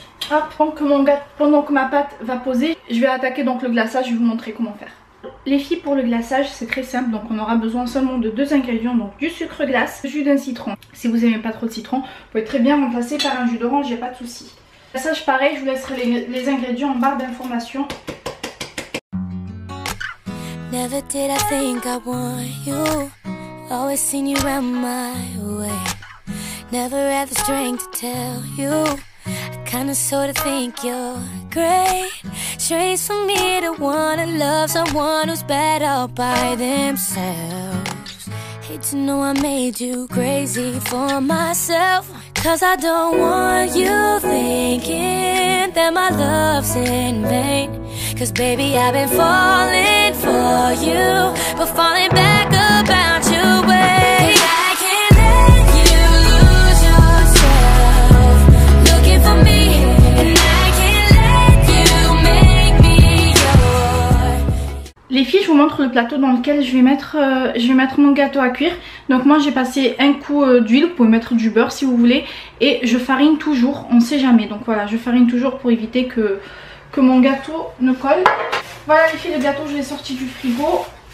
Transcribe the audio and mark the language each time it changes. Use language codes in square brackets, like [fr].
[fr] Hop, pendant que ma pâte va poser, je vais attaquer donc le glaçage, je vais vous montrer comment faire. Les filles, pour le glaçage c'est très simple, donc on aura besoin seulement de 2 ingrédients, donc du sucre glace, du jus d'un citron. Si vous n'aimez pas trop de citron, vous pouvez très bien remplacer par un jus d'orange, il n'y a pas de souci. Le glaçage pareil, je vous laisserai les ingrédients en barre d'informations. [en] Never did I think I want you, always seen you round my way, never had the strength to tell you, I kinda sorta think you're great. Strange for me to wanna love someone who's bad all by themselves. Hate to know I made you crazy for myself, cause I don't want you thinking that my love's in vain. Cause baby I've been falling for you, but falling back about your way. I can't let you lose yourself looking for me, and I can't let you make me yours. [fr] Les filles, je vous montre le plateau dans lequel je vais mettre mon gâteau à cuire. Donc moi j'ai passé un coup d'huile, vous pouvez mettre du beurre si vous voulez. Et je farine toujours, on ne sait jamais. Donc voilà, je farine toujours pour éviter que mon gâteau ne colle. Voilà les filles, le gâteau je l'ai sorti du frigo.